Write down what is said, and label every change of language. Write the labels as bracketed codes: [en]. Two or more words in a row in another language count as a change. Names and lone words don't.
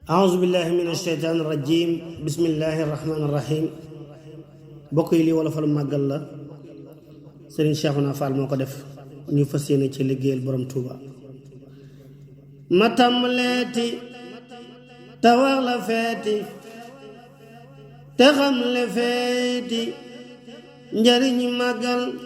[ar] أعوذ بالله من الشيطان الرجيم. بسم الله الرحمن الرحيم. [wo] Mbokk yi, lii Wolofal Màggal la. Sëriñ Cheikhouna Fall moo ko def. Ñu fas yéene ci liggéeyal Borom Touba. Ma tàmbaleeti, te wax la feeti, te xam le feeti, njariñi màggal.